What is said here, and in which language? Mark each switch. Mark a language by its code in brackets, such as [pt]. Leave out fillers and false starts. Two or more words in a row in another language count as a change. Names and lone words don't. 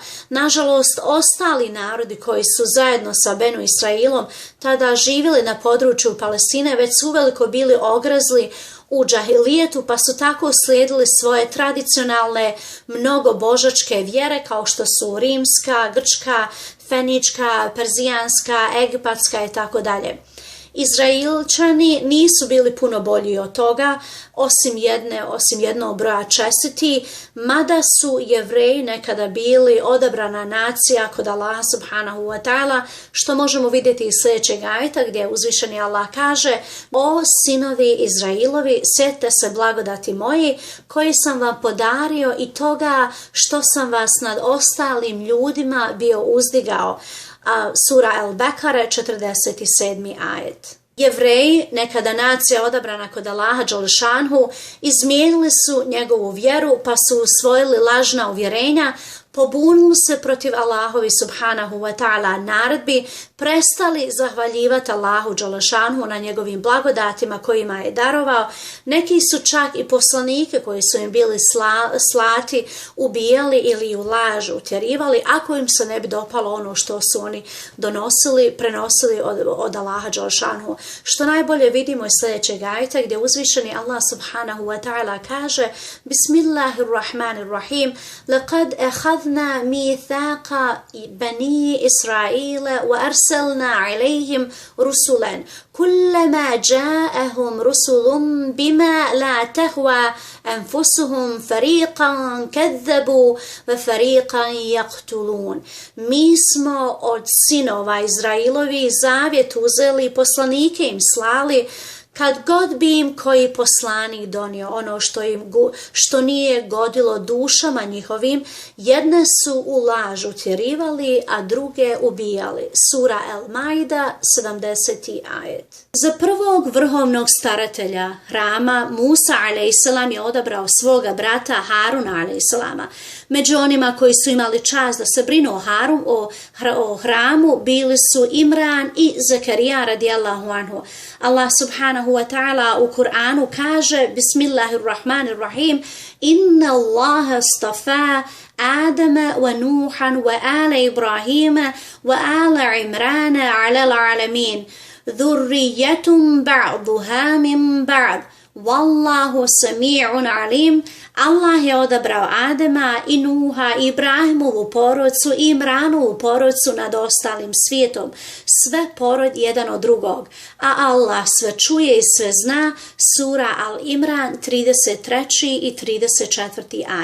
[bs] Nažalost, ostali narodi koji su zajedno sa Benu Israilom tada živjeli na području Palestine već su uveliko bili ograzli u džahilijetu, pa su tako slijedili svoje tradicionalne mnogobožačke vjere kao što su rimska, grčka, fenička, perzijanska, egipatska i tako dalje. Izraelčani nisu bili puno bolji od toga, osim jednog broja čestiti, mada su Jevreji nekada bili odabrana nacija kod Allaha [ar] سبحانه وتعالى, [bs] što možemo vidjeti iz sljedećeg ajeta gdje uzvišeni Allah kaže: o sinovi Izrailovi, sjetite se blagodati moji koji sam vam podario i toga što sam vas nad ostalim ljudima bio uzdigao. Sura Al-Bekare, 47. ajet. Jevreji, nekada nacija odabrana kod Allaha dželešanhu, izmijenili su njegovu vjeru pa su usvojili lažna uvjerenja, pobunili se protiv Allahovi [ar] سبحانه وتعالى [bs] naredbi, prestali zahvaljivati Allahu dželešanhu na njegovim blagodatima kojima je darovao. Neki su čak i poslanike koji su im bili slati ubijali ili u laž utjerivali ako im se ne bi dopalo ono što su oni prenosili od Allaha dželešanhu. Što najbolje vidimo iz sljedećeg ajeta gdje uzvišeni Allah [ar] سبحانه وتعالى kaže: بسم الله الرحمن الرحيم، لقد أخذنا ميثاق بني إسرائيل وأرسلنا عليهم رسلا كلما جاءهم رسل بما لا تهوى أنفسهم فريقا كذبوا وفريقا يقتلون. [bs] Mi smo od sinova Izrailovi zavjet uzeli i poslanike im slali, kad god bi im koji poslanik donio ono što nije godilo dušama njihovim, jedne su u laž utjerivali, a druge ubijali. Sura El-Maida, 70. ajet. Za prvog vrhovnog staratelja hrama Musa a.s. je odabrao svoga brata Haruna a.s. Među onima koji su imali čast da se brinu o hramu bili su Imran i Zakarija [ar] رضي الله عنه. [bs] Allah [ar] سبحانه وتعالى [bs] u Kur'anu kaže: [ar] بسم الله الرحمن الرحيم، إن الله اصطفى آدم ونوحا وآل إبراهيم وآل عمران على العالمين، ذرية بعضها من بعض، والله سميع عليم. [bs] Allah je odabrao Adema i Nuha, Ibrahimovu porodcu i Imranovu porodcu nad ostalim svijetom, sve porod jedan od drugog, a Allah sve čuje i sve zna. Sura Al-Imran, 33. i 34. ajet.